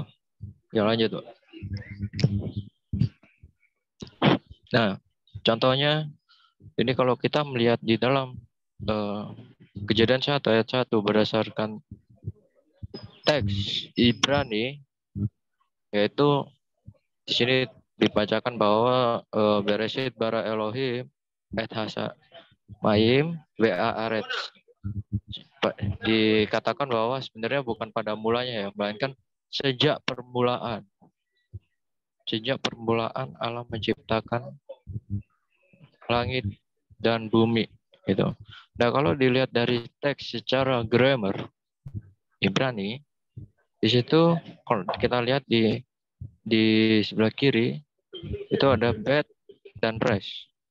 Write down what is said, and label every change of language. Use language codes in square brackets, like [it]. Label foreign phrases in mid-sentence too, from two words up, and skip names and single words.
[id] Ya lanjut, Pak. Nah, contohnya ini kalau kita melihat di dalam Kejadian 1 ayat 1 berdasarkan teks Ibrani, yaitu di sini dibacakan bahwa [he] בראשית ברא אלהים את השמים וה ארץ. [id] Dikatakan bahwa sebenarnya bukan pada mulanya ya, melainkan sejak permulaan. Sejak permulaan Allah menciptakan langit dan bumi. Gitu. Nah, kalau dilihat dari teks secara grammar Ibrani, di situ kalau kita lihat di sebelah kiri itu ada bed dan rest.